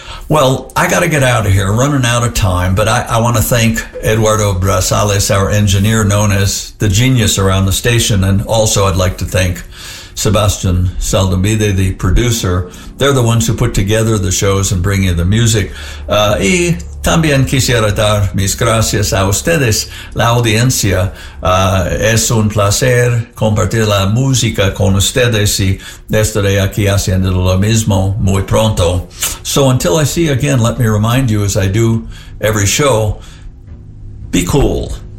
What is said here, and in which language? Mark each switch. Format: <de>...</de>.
<en>Well, I got to get out of here, running out of time, but I want to thank Eduardo Brazales, our engineer known as the genius around the station, and also I'd like to thank Sebastian Saldamide, the producer. They're the ones who put together the shows and bring you the music.</en> <es>Y también quisiera dar mis gracias a ustedes, la audiencia. Es un placer compartir la música con ustedes y estaré aquí haciendo lo mismo muy pronto.</es> <en>So until I see you again, let me remind you, as I do every show, be cool.</en>